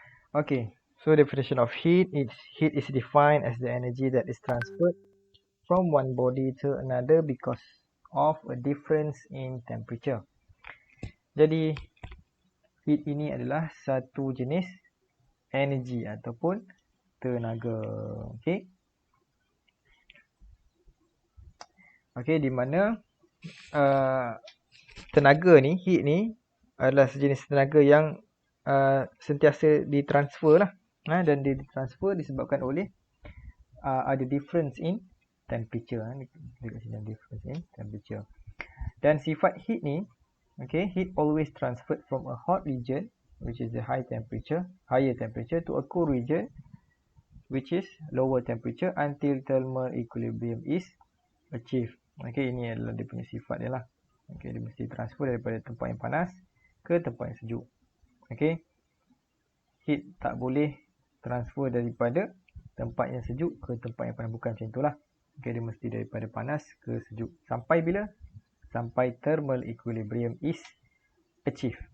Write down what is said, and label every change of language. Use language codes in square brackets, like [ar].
[en] Okay, so definition of heat is defined as the energy that is transferred from one body to another because of a difference in temperature. [ms] Jadi heat ini adalah satu jenis energi ataupun tenaga. Okey. Okey, di mana tenaga ni, heat ni adalah sejenis tenaga yang sentiasa ditransfer lah. Dan dia ditransfer disebabkan oleh ada difference in temperature. Dekat sini ada difference in temperature. [en] Dan sifat heat ni, okay, heat always transferred from a hot region, which is the higher temperature, to a cool region, which is lower temperature, until thermal equilibrium is achieved. [ms] Okay, ini adalah dia punya sifat dia lah. Okay, dia mesti transfer daripada tempat yang panas ke tempat yang sejuk. Okay, heat tak boleh transfer daripada tempat yang sejuk ke tempat yang panas, bukan macam itulah. Okay, dia mesti daripada panas ke sejuk. Sampai bila? Sampai thermal equilibrium is achieved.